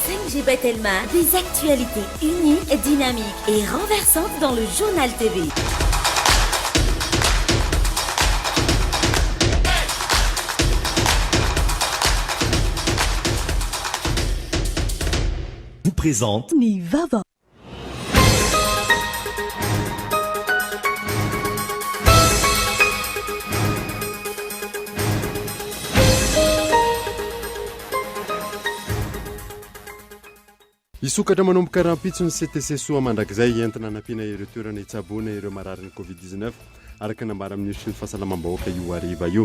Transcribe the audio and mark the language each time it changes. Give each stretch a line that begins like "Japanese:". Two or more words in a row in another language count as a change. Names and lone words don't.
French: LGB Telma, des actualités uniques, dynamiques et renversantes dans le journal TV. Vous présente Nivava.
Malagasy: Isokatra manomboka rahampitso ny CTC soa mandrakizay entina nampiana ireo toerana itsaboana ireo marary ny Covid-19 araka nambara amin'ny ny fahasalamam-bahoaka io hariva io.